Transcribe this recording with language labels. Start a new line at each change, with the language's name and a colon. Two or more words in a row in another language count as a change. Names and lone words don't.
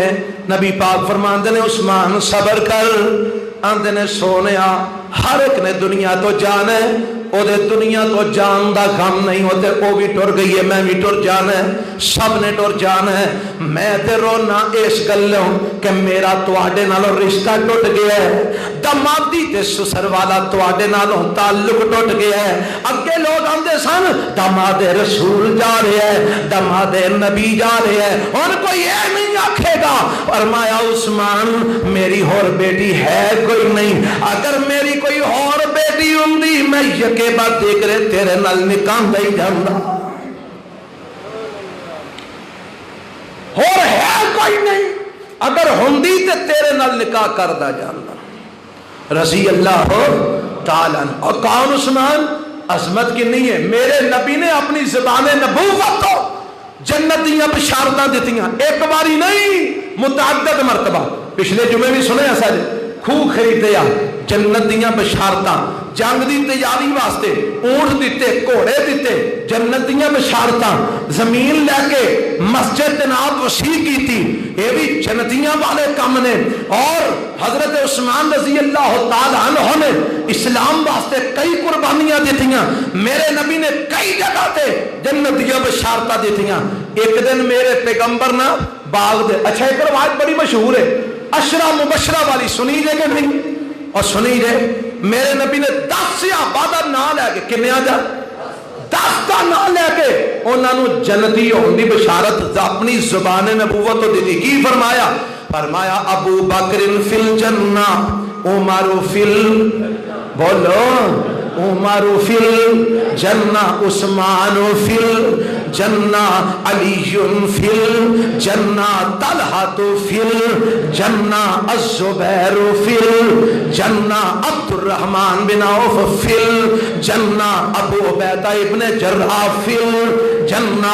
Punjabi: نبی پاک فرماندے نے عثمان صبر کر. آندے نے سونیا ہر ایک نے دنیا تو جانا ہے، او دے دنیا تو جان دا غم نہیں ہوتے. او بھی ٹر گئی ہے، میں بھی ٹر جانا ہے، سب نے ٹر جانا ہے. میں تے رونا اس گلوں کہ میرا تواڈے نالوں رشتہ ٹوٹ گیا ہے، دمادی تے سسر والا تواڈے نالوں تعلق ٹوٹ گیا ہے. اگے لوگ آندے سن داماد رسول جا رہے ہیں، داماد نبی جا رہے ہیں، اور کوئی یہ نہیں آکھے گا. فرمایا عثمان میری اور بیٹی ہے کوئی نہیں. اگر میری کوئی اور بیٹی ہوندی میں یکے بات دیکھ رہے تیرے نال نکاح نہیں جاندا. اور ہے کوئی نہیں، اگر ہوندی تے تیرے نال نکاح کردا جاندا.
Arabic: رضی اللہ تعالیٰ. اور کون عثمان؟
Punjabi: عظمت کی نہیں ہے. میرے نبی نے اپنی زبان نبوت تو جنتیاں بشارتاں دیتیاں،
Urdu: ایک باری نہیں متعدد مرتبہ.
Punjabi: پچھلے جمعے بھی سنے ایسا جی خوہ خریدے آ جنتیاں بشارتاں، جنگ دی تیاری واسطے اونٹ دیتے، گھوڑے دیتے، جنتیاں بشارتاں،
Urdu: زمین لے کے مسجد جناب وسیع کی تھی.
Punjabi: یہ بھی جنتیاں والے کام نے. اور حضرت عثمان
Arabic: رضی اللہ تعالیٰ عنہ
Punjabi: نے اسلام واسطے کئی قربانیاں دیتیاں. میرے نبی نے کئی جگہ تے جنتیاں بشارتاں دیتیاں. ایک دن میرے پیغمبر نا باغ دے، اچھا ایک روایت بڑی مشہور ہے اشرا مبشرہ والی، سنی جے کہ نہیں؟ اور سنی جے میرے نبی نے 10 صحابہ دا نام لے کے، کنے آ جا 10 دا نام لے کے انہاں نو جنتی ہون دی بشارت اپنی زبان نبوت تو دی. کی فرمایا؟
Arabic: فرمایا ابو بکر فی الجنہ، عمر فی بولو عمر فی الجنہ، عثمان فی الجنہ، علی فی الجنہ، طلحہ فی الجنہ، الزبیر فی الجنہ، عبد الرحمن بن عوف فی الجنہ، ابو عبیدہ ابن جراح فی الجنہ.